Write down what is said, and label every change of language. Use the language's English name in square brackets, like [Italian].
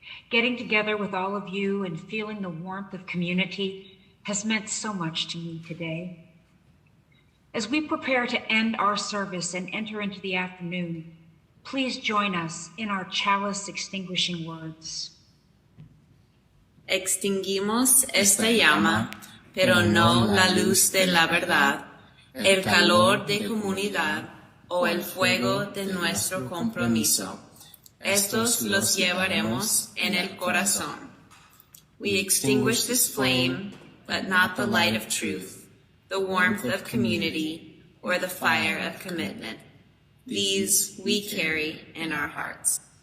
[English] Getting together with all of you and feeling the warmth of community has meant so much to me today. As we prepare to end our service and enter into the afternoon, please join us in our Chalice Extinguishing words. [Spanish] Extinguimos esta llama, pero no la luz de la verdad, el calor de comunidad o el fuego de nuestro compromiso. Estos los llevaremos en el corazón. [English] We extinguish this flame, but not the light of truth, the warmth of community, or the fire of commitment. These we carry in our hearts.